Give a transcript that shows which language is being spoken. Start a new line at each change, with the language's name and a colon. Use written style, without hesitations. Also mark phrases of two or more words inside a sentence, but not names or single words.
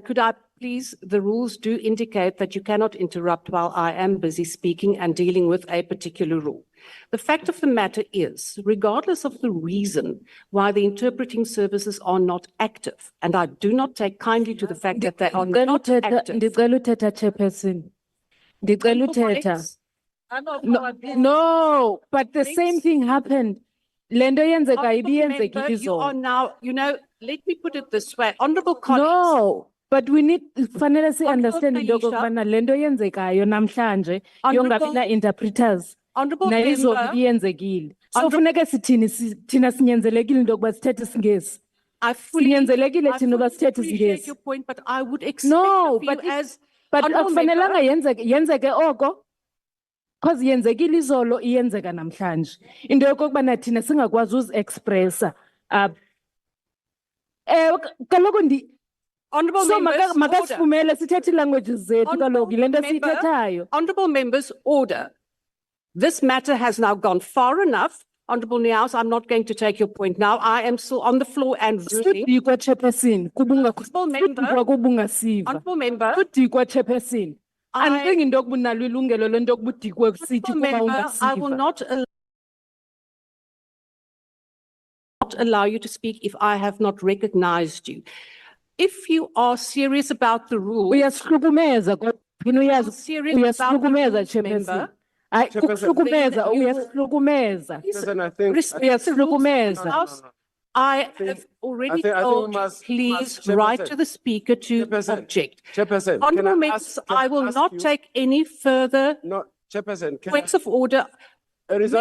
English: Could I please, the rules do indicate that you cannot interrupt while I am busy speaking and dealing with a particular rule. The fact of the matter is, regardless of the reason why the interpreting services are not active, and I do not take kindly to the fact that they are not active.
Xhosa: Ndicela uthetha, Chairperson. Ndicela uthetha.
English: No, No, but the same thing happened.
Xhosa: Le nto yenzeka
English: Honourable
Xhosa: ibiyenzekile
English: member, you are
Xhosa: izolo.
English: now, let me put it this way, honourable colleagues. No, but we need,
Xhosa: fanele si understand into
English: Honourable
Xhosa: yokokubana le nto yenzekayo namhlanje yongabi na-interpreters
English: Honourable
Xhosa: nayo izolo
English: member,
Xhosa: ibiyenzekile. So
English: Honourable-
Xhosa: funeke sithini, thina sinyanzelekile into yokuba sithethe isiNgesi.
English: I fully
Xhosa: Sinyanzelekile thina uba
English: fully
Xhosa: sithethe
English: appreciate
Xhosa: isiNgesi.
English: your point, but I would expect No, of you but if- as But Honourable
Xhosa: akufanelanga
English: member,
Xhosa: yenzeke oko. Because yenzekile izolo iyenzeka namhlanje. Into yokokubana thina singakwazi uzi-expressa. Kaloku
English: honourable so members, order.
Xhosa: makasifumele sithethe languages zethu kaloku yile nto
English: Member,
Xhosa: siyithethayo.
English: Honourable members, order. This matter has now gone far enough. Honourable Niaus, I'm not going to take your point now. I am still on the floor and ruling.
Xhosa: Sudikwa, Chairperson,
English: Honourable member,
Xhosa: sudikwa kuba ungasiva.
English: honourable member,
Xhosa: Sudikwa, Chairperson. Andicingi into yokuba unalo ilungelo lento yokuba udikwe kusithi
English: honourable
Xhosa: kuba
English: member, I will
Xhosa: ungasiva.
English: not allow you to speak if I have not recognized you. If you are serious about the rule,
Xhosa: Uyasihlukumeza kodwa phina uyazi
English: serious about the
Xhosa: uyasihlukumeza,
English: rules, member.
Xhosa: Chairperson. Hayi kukuhlukumeza
English: Then you will-
Xhosa: uyasihlukumeza.
English: Chairperson, I think. Respect the rules of this No, house. I think- have already I think we told you, must- please Chairperson. write to the speaker to Chairperson. object. Chairperson, Honourable can I members, ask- can I will ask not you- take any further No, Chairperson, can points of order. It is not a